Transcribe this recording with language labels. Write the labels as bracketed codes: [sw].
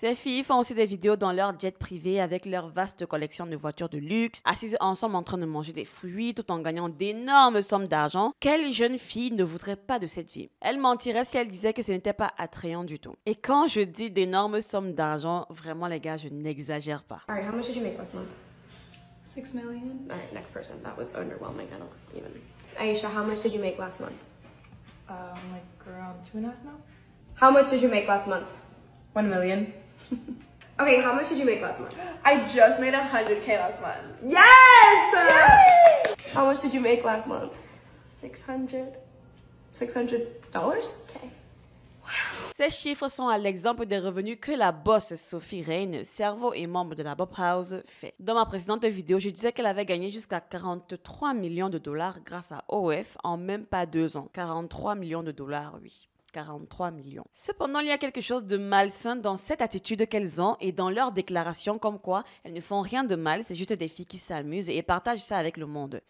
[fr] Ces filles font aussi des vidéos dans leur jet privé avec leur vaste collection de voitures de luxe, assises ensemble en train de manger des fruits tout en gagnant d'énormes sommes d'argent. Quelle jeune fille ne voudrait pas de cette vie? Elle mentirait si elle disait que ce n'était pas attrayant du tout. Et quand je dis d'énormes sommes d'argent, vraiment les gars, je n'exagère pas. [en] All right, how much did you make last month? 6 million. All right, next person. That was underwhelming. I don't even. Aisha, how much did you make last month? Like around 2.5 mil. How much did you make last month? 1 million. Okay, how much did you make last month? I just made 100K last month. Yes! How much did you make last month? 600. $600? Okay. [fr] Ces chiffres sont à l'exemple des revenus que la boss Sophie Reign, cerveau et membre de la Bop House, fait. Dans ma précédente vidéo, je disais qu'elle avait gagné jusqu'à 43 millions de dollars grâce à OF en même pas 2 ans. 43 millions de dollars, oui. 43 millions. Cependant, il y a quelque chose de malsain dans cette attitude qu'elles ont et dans leurs déclarations comme quoi elles ne font rien de mal, c'est juste des filles qui s'amusent et partagent ça avec le monde.